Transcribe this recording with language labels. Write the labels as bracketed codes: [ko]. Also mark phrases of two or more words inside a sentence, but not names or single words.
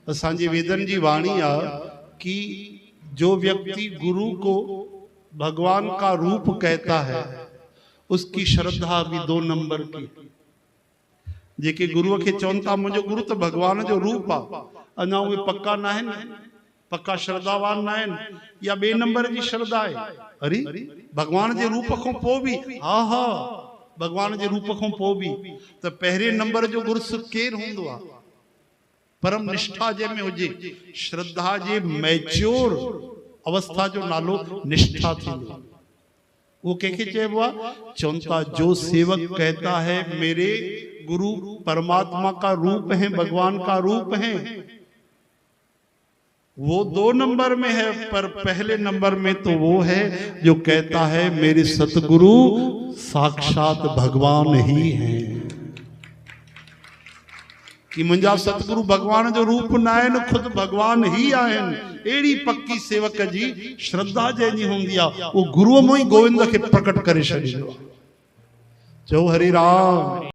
[sd] असांजे वेदन जी वाणी आ कि [hi] जो व्यक्ति गुरु को भगवान का रूप कहता है उसकी श्रद्धा भी 2 नंबर की। [sd] जेके गुरु के चवनि था मुझे गुरु तो भगवान जो रूप आ, अना उहे पक्का ना आहिनि, पक्का श्रद्धावान ना आहिनि, या 2 नंबर जी श्रद्धा है। अरे भगवान जे रूप खां पोइ बि हा हा भगवान जे रूप खां पोइ बि त पहिरें नंबर जो गुरु केर हूंदो आ? परम निष्ठा जे में हुजे, श्रद्धा जे मैच्योर अवस्था जो नालो निष्ठा थींदो। वो कंहिंखे चइबो आहे? चवनि था [hi] जो सेवक कहता है मेरे गुरु परमात्मा का रूप है, भगवान का रूप है, वो 2 नंबर में है, पर पहले नंबर में तो वो है जो कहता है मेरे सतगुरु साक्षात भगवान ही हैं। [sd] कि मुंहिंजा सतगुरु भगवान जो रूप न आहिनि, खुद भगवान ही आहिनि। एड़ी पक्की सेवक जी श्रद्धा जंहिंजी हूंदी आहे वो गुरुअ मों ई गोविंद खे प्रकट करे छॾींदो आहे। चओ हरि राम।